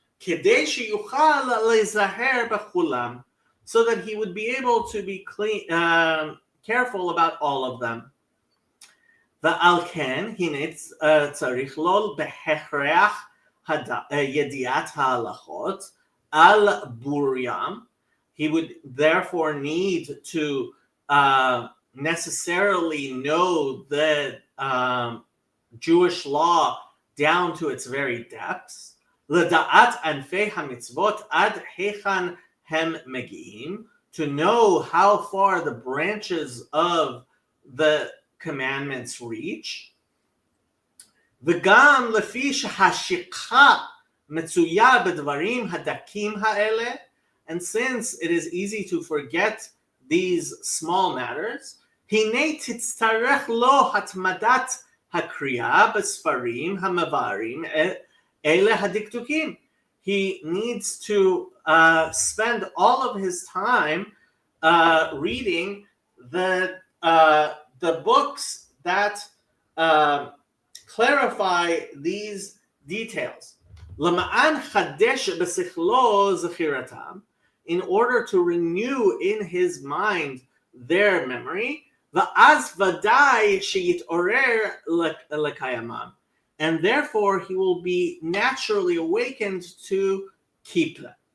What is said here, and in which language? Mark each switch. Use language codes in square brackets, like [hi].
[he] Kedei sheyuchal lezaher b'chulam, [en] so that he would be able to be careful about all of them. [he] ועל כן, הנה צריך לו בהכרח ידיעת ההלכות על בוריים. [en] He would therefore need to necessarily know the Jewish law down to its very depths. [he] לדעת ענפי המצוות עד היכן הם מגיעים, [en] to know how far the branches of the commandments reach. [he] וגם לפי שהשכחה מצויה בדברים הדקים האלה, [en] and since it is easy to forget these small matters, [he] הנה תצטרך לו התמדת הקריאה בספרים המבארים אלה הדקדוקים. [en] He needs to spend all of his time reading the books that clarify these details. [he] למען חדש בשכלו זכירתם, [en] in order to renew in his mind their memory, [he] ואז ודאי שיתעורר לקיימם, [en] and therefore he will be naturally awakened to keep them.